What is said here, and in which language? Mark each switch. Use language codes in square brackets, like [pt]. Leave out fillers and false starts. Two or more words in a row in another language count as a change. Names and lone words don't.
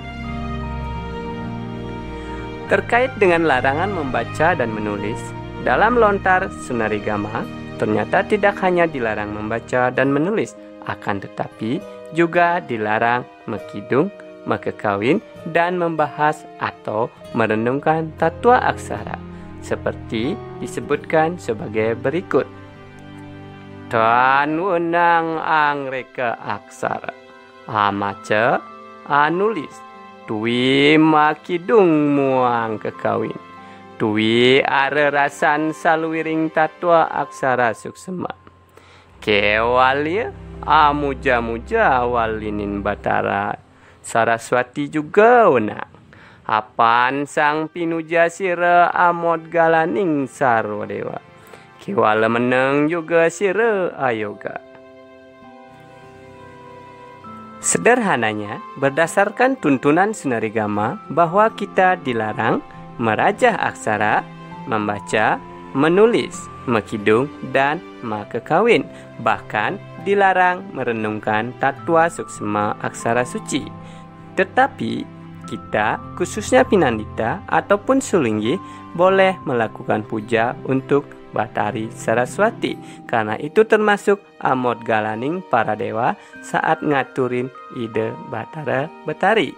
[id] Terkait dengan larangan membaca dan menulis, dalam lontar Sunarigama, ternyata tidak hanya dilarang membaca dan menulis, akan tetapi juga dilarang mekidung, mekekawin, dan membahas atau merenungkan tatua aksara, seperti disebutkan sebagai berikut. [kaw] Tan wenang angreka aksara, amaca anulis, tui makidung muang kekawin. Tui are rasan saluiring tatua aksara suksema. Kewalia amuja-muja walinin batara. Saraswati juga wenang. Apan sang pinuja sira amod galaning sarwadewa. Kiwala meneng juga sira ayoga. [id] Sederhananya, berdasarkan tuntunan Sunarigama bahwa kita dilarang merajah aksara, membaca, menulis, mekidung, dan makekawin. Bahkan dilarang merenungkan tatwa suksma aksara suci. Tetapi kita, khususnya Pinandita ataupun Sulinggi, boleh melakukan puja untuk Bathari Saraswati, karena itu termasuk [kaw] amot galaning [id] para dewa saat [ban] ngaturin ide [id] Bathara Betari.